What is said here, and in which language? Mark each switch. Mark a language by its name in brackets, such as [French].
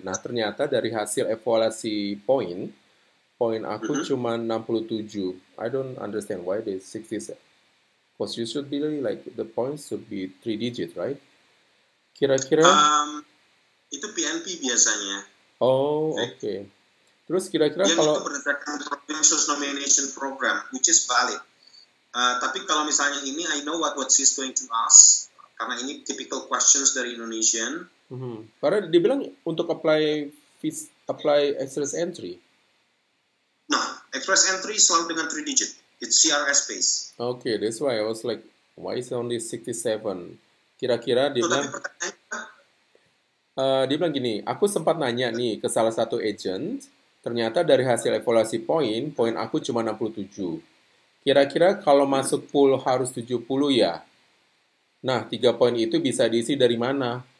[Indonesian] Nah, ternyata dari hasil evaluasi poin aku Mhm. cuma 67. [English] I don't understand why they 60. Because you should be like the points should be 3 digit, right? [Indonesian] Kira-kira, Um, itu PNP biasanya, oh Vic. oke. Terus kira-kira Yang itu kalau, berdasarkan [English] Provincial Nomination Program, which is valid. [Indonesian] Tapi kalau misalnya ini, [English] I know what she's going to ask, [Indonesian] karena ini [English] typical questions dari Indonesian. [Indonesian] karena dibilang untuk apply express entry. [English] No, express entry selalu dengan 3 digit. It's CRS based. Okay, that's why I was like, why is it only 67? [Indonesian] Kira-kira dia So, tapi bilang, pertanyaannya, dia bilang gini, aku sempat nanya nih ke salah satu agent, ternyata dari hasil evaluasi poin aku cuma 67. Kira-kira kalau masuk pool harus 70 ya? Nah, 3 poin itu bisa diisi dari mana?